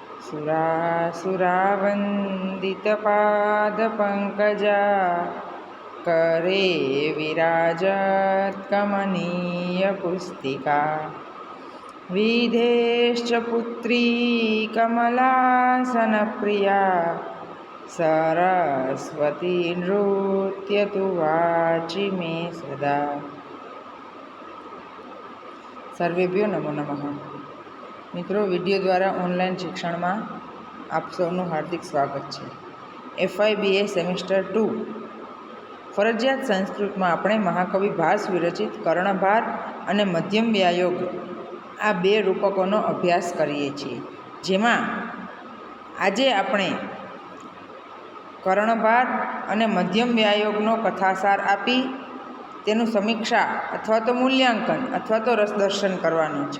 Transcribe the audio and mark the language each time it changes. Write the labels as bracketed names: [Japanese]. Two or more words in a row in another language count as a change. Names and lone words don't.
[Sanskrit] सुरासुरावन्दितपादपङ्कजा करे विराजत् कमनीयपुस्तिका विधेश्च पुत्री कमलासनप्रिया सरस्वती नृत्यतु वाचि मे सदा। સર્વેભ્યો નમો નમઃ। [Gujarati] મિત્રો, વિડીયો દ્વારા ઓનલાઈન શિક્ષણમાં આપ સૌનું હાર્દિક સ્વાગત છે। FY BA સેમિસ્ટર 2 ફરજિયાત સંસ્કૃતમાં આપણે મહાકવિ ભાસ વિરચિત કર્ણભાર અને મધ્યમ વ્યાયોગ આ બે રૂપકોનો અભ્યાસ કરીએ છીએ, જેમાં આજે આપણે કર્ણભાર અને મધ્યમ વ્યાયોગનો કથાસાર આપી તેનું સમીક્ષા અથવા તો મૂલ્યાંકન અથવા તો રસદર્શન કરવાનું છે।